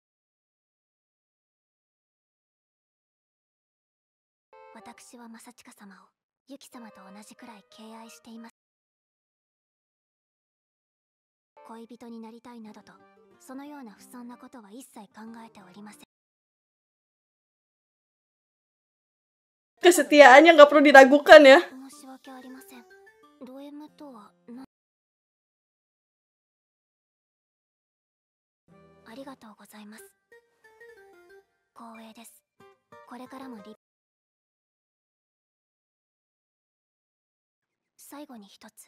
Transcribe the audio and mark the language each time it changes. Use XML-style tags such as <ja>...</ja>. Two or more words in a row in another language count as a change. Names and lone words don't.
<ja>私は正親様をユキ様と同じくらい敬愛しています。恋人になりたいなどとそのような不遜なことは一切考えておりません。</ja> <id>Kesetiaannya nggak perlu diragukan ya.</id> <ja>申し訳ありません。ド M とはありがとうございます。光栄です。これからも最後に一つ。</ja>